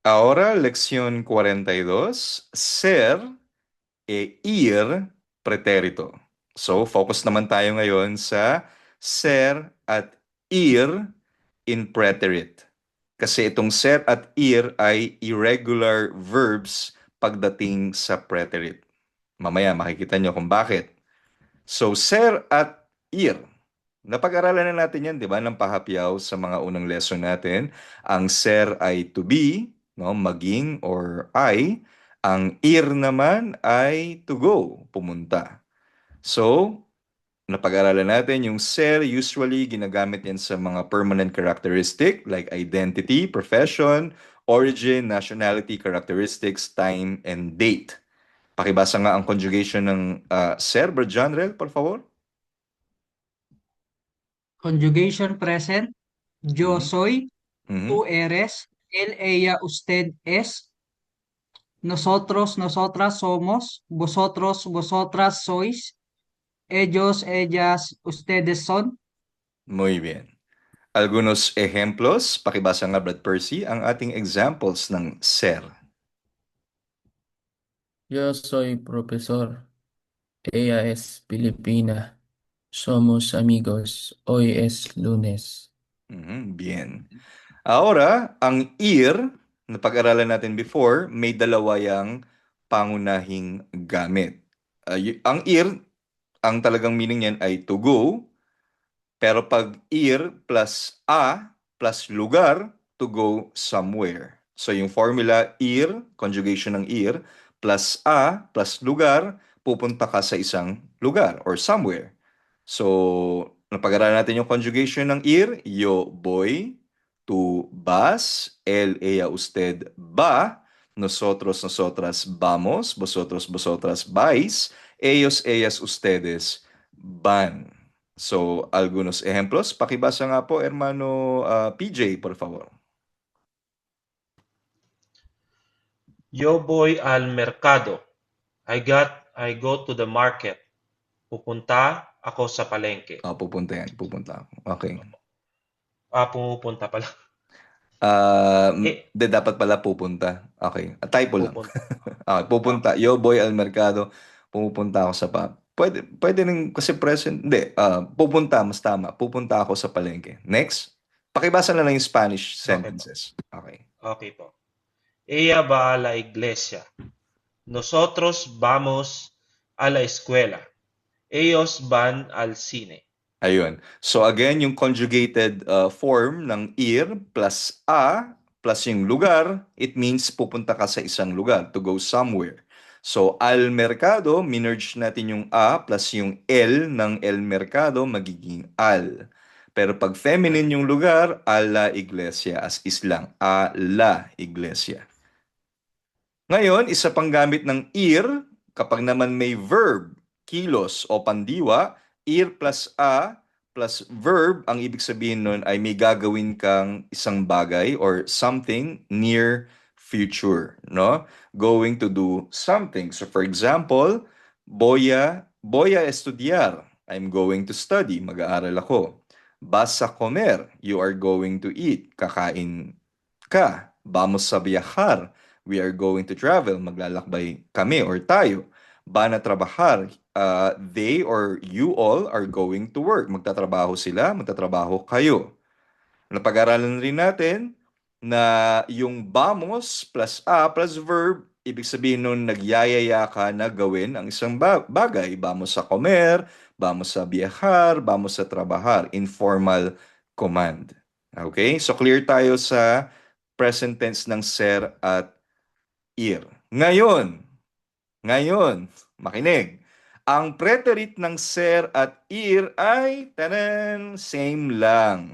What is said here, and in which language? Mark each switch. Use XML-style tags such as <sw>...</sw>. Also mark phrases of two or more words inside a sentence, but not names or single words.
<es>Ahora, lección 42, ser e ir pretérito.</es> <tl>So, focus naman tayo ngayon sa ser at ir</tl> <en>in preterite.</en> <tl>Kasi itong ser at ir ay</tl> <en>irregular verbs</en> <tl>pagdating sa preterite. Mamaya makikita nyo kung bakit. So, ser at ir. Napag-aralan na natin yan, di ba, ng pahapyaw sa mga unang lesson natin. Ang ser ay</tl> <en>to be,</en> <tl>no, maging or I. Ang ir naman ay</tl> <en>to go,</en> <tl>pumunta. So, napag-aralan natin yung ser, usually ginagamit yan sa mga</tl> <en>permanent characteristic like identity, profession, origin, nationality, characteristics, time, and date.</en> <tl>Pakibasa nga ang conjugation ng ser, Bro John</tl> <es>por favor.</es> <en>Conjugation present. Yo Mhm.</en> <es>soy, tú Mhm. eres, él, ella, usted es, nosotros, nosotras somos, vosotros, vosotras sois, ellos, ellas, ustedes son. Muy bien. Algunos ejemplos,</es> <tl>pakibasa nga Brad Percy, ang ating examples ng ser.</tl> <es>Yo soy profesor. Ella es Filipina. Somos amigos. Hoy es lunes. Bien. Ahora,</es> <tl>ang ir, na pag-aralan natin before, may dalawa yang pangunahing gamit. Ang ir, ang talagang meaning niyan ay</tl> <en>to go,</en> <tl>pero pag ir</tl> <en>plus a plus</en> <tl>lugar, to go somewhere. So yung formula ir, conjugation ng ir,</tl> <en>plus a plus</en> <tl>lugar, pupunta ka sa isang lugar</tl> <en>or somewhere.</en> <es>So,</es> <tl>napag-aralan natin yung conjugation ng ir,</tl> <es>yo voy, tú vas, él, ella, usted va, nosotros, nosotras vamos, vosotros, vosotras vais, ellos, ellas, ustedes van. So, algunos ejemplos.</es> <tl>Pakibasa nga po,</tl> <es>hermano PJ, por favor. Yo voy al mercado.</es> <en>I go to the market.</en> <tl>Pupunta ako sa palengke. Pupunta yan. Pupunta ako. Okay. Pumupunta pala. De, dapat pala pupunta. Okay. Typo lang. Pupunta. Okay, pupunta. Okay.</tl> <es>Yo voy al mercado.</es> <tl>Pumupunta ako sa pwede rin kasi present. Hindi. Pupunta, mas tama. Pupunta ako sa palengke.</tl> <en>Next.</en> <tl>Pakibasa na lang yung Spanish Okay po.</tl> <en>sentences. Okay.</en> <tl>Okay po.</tl> <es>Ella va a la iglesia. Nosotros vamos a la escuela. Ellos van al cine.</es> <tl>Ayun. So again, yung conjugated form ng ir</tl> <en>plus a plus</en> <tl>yung lugar,</tl> <en>it means</en> <tl>pupunta ka sa isang lugar,</tl> <en>to go somewhere.</en> <es>So al mercado,</es> <tl>minerge natin yung a plus yung el ng</tl> <es>el mercado,</es> <tl>magiging al. Pero pag feminine yung lugar,</tl> <es>a la iglesia,</es> <en>as is lang,</en> <es>a la iglesia.</es> <tl>Ngayon, isa pang gamit ng ir, kapag naman may verb, kilos o pandiwa,</tl> <en>ir plus a plus verb,</en> <tl>ang ibig sabihin nun ay may gagawin kang isang bagay or</tl> <en>something near future,</en> <tl>no?</tl> <en>Going to do something. So for example,</en> <es>voy a estudiar.</es> <en>I'm going to study.</en> <tl>Mag-aaral ako.</tl> <es>Vas a comer.</es> <en>You are going to eat.</en> <tl>Kakain ka.</tl> <es>Vamos a viajar.</es> <en>We are going to travel.</en> <tl>Maglalakbay kami or tayo.</tl> <es>Van a trabajar.</es> <en>They or you all are going to work.</en> <tl>Magtatrabaho sila, magtatrabaho kayo. Napag-aralan rin natin na yung vamos</tl> <en>plus a plus</en> <tl>verb, ibig sabihin nun nagyayaya ka na gawin ang isang bagay.</tl> <es>Vamos sa comer, vamos sa viajar, vamos sa trabajar.</es> <en>Informal command. Okay?</en> <tl>So clear tayo sa</tl> <en>present tense</en> <tl>ng ser at ir. Ngayon, makinig. Ang preterite ng ser at ir ay same lang.</tl>